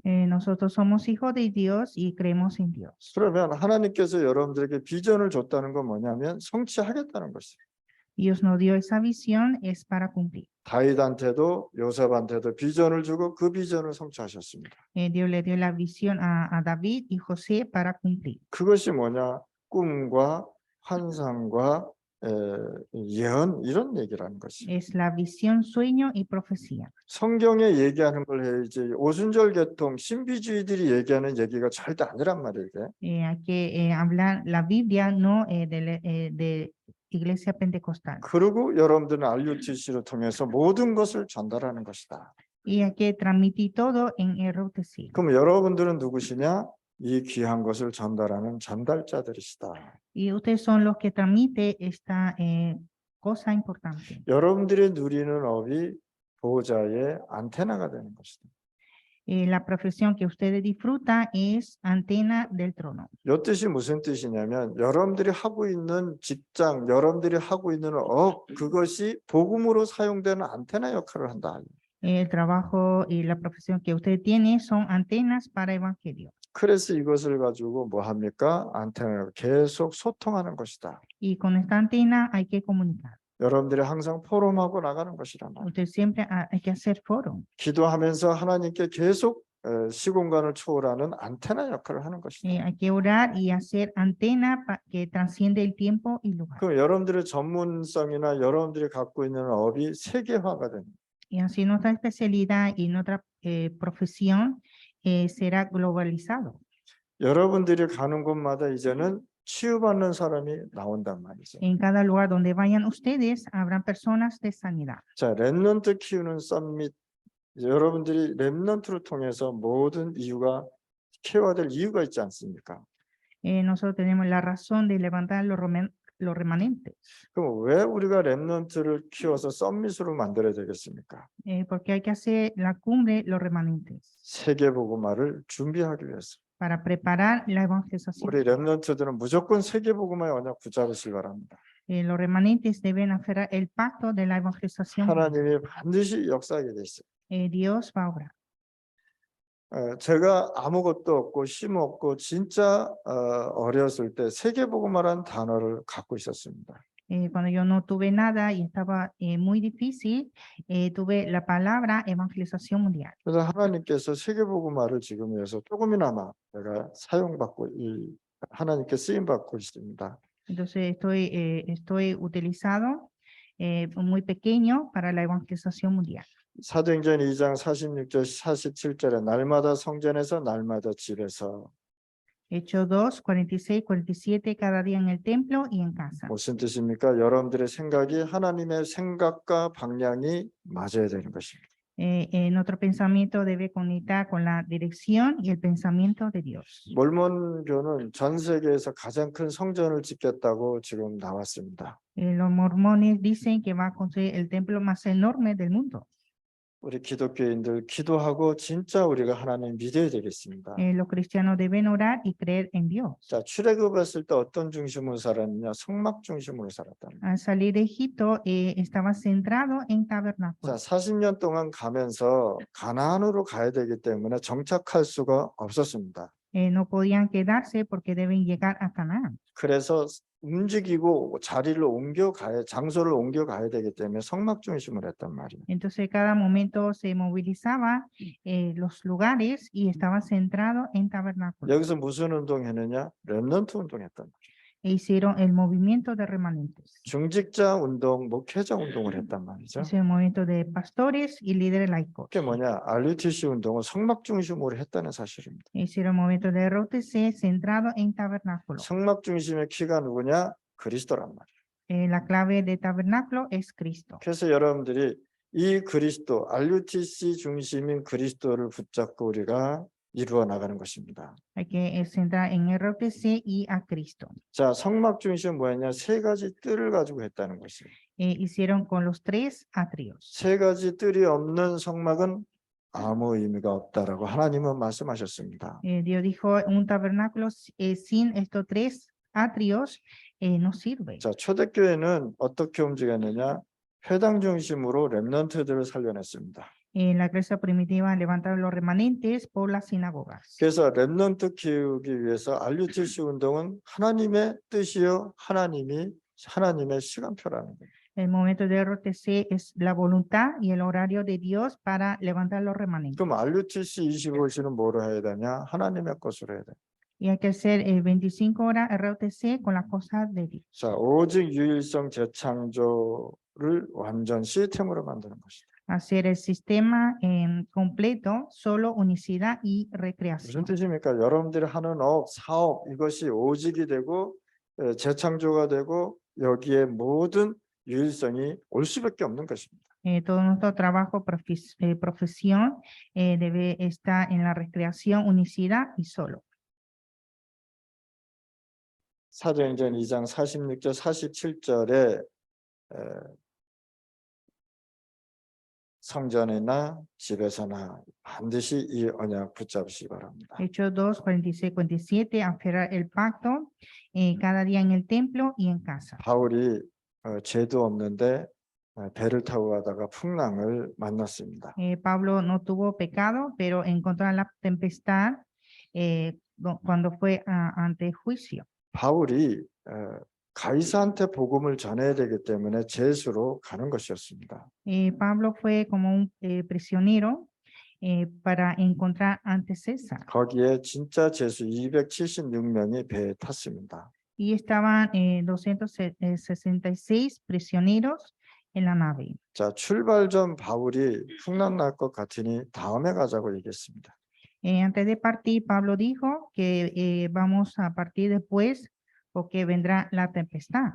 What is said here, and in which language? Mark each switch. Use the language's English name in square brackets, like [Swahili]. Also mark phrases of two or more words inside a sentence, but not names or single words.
[Spanish] Nosotros somos hijos de Dios y creemos en Dios. [Korean] 그러면 하나님께서 여러분들에게 비전을 줬다는 건 뭐냐면 성취하겠다는 것이에요. [Spanish] Dios nos dio esa visión, es para cumplir. [Korean] 다윗한테도 요셉한테도 비전을 주고 그 비전을 성취하셨습니다. [Spanish] Dios le dio la visión a David y José para cumplir. [Korean] 그것이 뭐냐? 꿈과 환상과 예언 이런 얘기라는 것이에요. [Spanish] Es la visión, sueño y profecía. [Korean] 성경에 얘기하는 걸 해야지 오순절 계통 신비주의들이 얘기하는 얘기가 절대 아니란 말이에요. 이게. [Spanish] Hay que hablar la Biblia, no de Iglesia Pentecostal. [Korean] 그리고 여러분들은 RUTC를 통해서 모든 것을 전달하는 것이다. [Spanish] Y hay que transmitir todo en RUTC. [Korean] 그럼 여러분들은 누구시냐? 이 귀한 것을 전달하는 전달자들이시다. [Spanish] Y ustedes son los que transmiten esta cosa importante. [Korean] 여러분들이 누리는 업이 보호자의 안테나가 되는 것이다. [Spanish] La profesión que ustedes disfrutan es antena del trono. [Korean] 이 뜻이 무슨 뜻이냐면 여러분들이 하고 있는 직장, 여러분들이 하고 있는 업, 그것이 복음으로 사용되는 안테나 역할을 한다. [Spanish] El trabajo y la profesión que usted tiene son antenas para evangelio. [Korean] 그래서 이것을 가지고 뭐 합니까? 안테나로 계속 소통하는 것이다. [Spanish] Y con esta antena hay que comunicar. [Korean] 여러분들이 항상 포럼하고 나가는 것이란 말이에요. [Spanish] Usted siempre hay que hacer foro. [Korean] 기도하면서 하나님께 계속 시공간을 초월하는 안테나 역할을 하는 것이다. [Spanish] Hay que orar y hacer antena que transciende el tiempo y lugar. [Korean] 그럼 여러분들의 전문성이나 여러분들이 갖고 있는 업이 세계화가 됩니다. [Spanish] Y así nuestra especialidad y nuestra profesión será globalizado. [Korean] 여러분들이 가는 곳마다 이제는 치유받는 사람이 나온단 말이죠. [Spanish] En cada lugar donde vayan ustedes, habrán personas de sanidad. [Korean] 자, 렘넌트 키우는 썸밋. 여러분들이 렘넌트를 통해서 모든 이유가 케어될 이유가 있지 않습니까? [Spanish] Nosotros tenemos la razón de levantar los remanentes. [Korean] 그럼 왜 우리가 렘넌트를 키워서 썸밋으로 만들어야 되겠습니까? [Spanish] Porque hay que hacer la cumbre, los remanentes, [Korean] 세계복음화를 준비하기 위해서. [Spanish] para preparar la evangelización. [Korean] 우리 렘넌트들은 무조건 세계복음화의 언약 붙잡으시기 바랍니다. [Spanish] Los remanentes deben aferrar el pacto de la evangelización. [Korean] 하나님이 반드시 역사하게 돼 있어요. [Spanish] Dios va a obrar. [Korean] 제가 아무것도 없고 힘 없고 진짜 어렸을 때 세계복음화라는 단어를 갖고 있었습니다. [Spanish] Cuando yo no tuve nada y estaba muy difícil, tuve la palabra evangelización mundial. [Korean] 그래서 하나님께서 세계복음화를 지금 위해서 조금이나마 내가 사용받고 하나님께 쓰임 받고 있습니다. [Spanish] Entonces estoy utilizado muy pequeño para la evangelización mundial. [Korean] 사도행전 2장 46절 47절에 날마다 성전에서 날마다 집에서 [Spanish] Hechos 2, 46, 47, cada día en el templo y en casa. [Korean] 무슨 뜻입니까? 여러분들의 생각이 하나님의 생각과 방향이 맞아야 되는 것입니다. [Spanish] Nuestro pensamiento debe conectar con la dirección y el pensamiento de Dios. [Korean] 몰몬교는 전 세계에서 가장 큰 성전을 짓겠다고 지금 나왔습니다. [Spanish] Los mormones dicen que va a construir el templo más enorme del mundo. [Korean] 우리 기독교인들 기도하고 진짜 우리가 하나님 믿어야 되겠습니다. [Spanish] Los cristianos deben orar y creer en Dios. [Korean] 자, 출애굽했을 때 어떤 중심으로 살았느냐? 성막 중심으로 살았다는 거예요. [Spanish] Al salir de Egipto estaba centrado en [Korean] 자, [Spanish] tabernáculo. [Korean] 40년 동안 가면서 가나안으로 가야 되기 때문에 정착할 수가 없었습니다. [Spanish] No podían quedarse porque deben llegar a Canaán. [Korean] 그래서 움직이고 자리를 장소를 옮겨가야 되기 때문에 성막 중심으로 했단 말이에요. [Spanish] Entonces cada momento se movilizaba los lugares y estaba centrado en tabernáculo. [Korean] 여기서 무슨 운동했느냐? 렘넌트 운동했단 말이에요. [Spanish] Hicieron el movimiento de remanentes. [Korean] 중직자 운동, 목회자 운동을 했단 말이죠. [Spanish] Es el movimiento de pastores y líderes laicos. [Korean] 그게 뭐냐? RUTC 운동은 성막 중심으로 했다는 사실입니다. [Spanish] Hicieron el movimiento de ROTC centrado en tabernáculo. [Korean] 성막 중심의 키가 누구냐? 그리스도란 말이에요. [Spanish] La clave de tabernáculo es Cristo. [Korean] 그래서 여러분들이 이 그리스도, RUTC 중심인 그리스도를 붙잡고 우리가 이루어 나가는 것입니다. [Spanish] Hay que centrar en ROTC y a Cristo. [Korean] 자, 성막 중심은 뭐였냐? 세 가지 뜰을 가지고 했다는 것이에요. [Spanish] Hicieron con los tres atrios. [Korean] 세 가지 뜰이 없는 성막은 아무 의미가 없다라고 하나님은 말씀하셨습니다. [Spanish] Dios dijo, un tabernáculo sin estos tres atrios no sirve. [Korean] 자, 초대교회는 어떻게 움직였느냐? 회당 중심으로 렘넌트들을 살려냈습니다. [Spanish] La iglesia primitiva levantaba los remanentes por las sinagogas. [Korean] 그래서 렘넌트 키우기 위해서 RUTC 운동은 하나님의 뜻이요 하나님의 시간표라는 거예요. [Spanish] El momento de ROTC es la voluntad y el horario de Dios para levantar los remanentes. [Korean] 그럼 RUTC 25시는 뭐로 해야 되냐? 하나님의 것으로 해야 돼. [Spanish] Y hay que hacer 25 horas ROTC con las cosas de Dios. [Korean] 자, 오직 유일성 재창조를 완전 시스템으로 만드는 것이다. [Spanish] Hacer el sistema completo, solo unicidad y [Korean] 무슨 [Spanish] recreación. [Korean] 뜻입니까? 여러분들이 하는 업, 사업 이것이 오직이 되고 재창조가 되고 여기에 모든 유일성이 올 수밖에 없는 것입니다. [Spanish] Todo nuestro trabajo, profesión, debe estar en la recreación, unicidad y solo. [Korean] 사도행전 2장 46절 47절에 성전이나 집에서나 반드시 이 언약 붙잡으시기 바랍니다. [Spanish] Hechos 2, 46, 47, aferrar el pacto cada día en el templo y en casa. [Korean] 바울이 죄도 없는데 배를 타고 가다가 풍랑을 만났습니다. [Spanish] Pablo no tuvo pecado, pero encontró la tempestad cuando fue ante juicio. [Korean] 바울이 가이사한테 복음을 전해야 되기 때문에 제수로 가는 것이었습니다. [Spanish] Pablo fue como un prisionero para encontrar ante César. [Korean] 거기에 진짜 제수 276명이 배에 탔습니다. [Spanish] Y estaban 266 prisioneros en la nave. [Korean] 자, 출발 전 바울이 풍랑 날 것 같으니 다음에 가자고 얘기했습니다. [Spanish] Antes de partir, Pablo dijo que vamos a partir después porque vendrá la tempestad.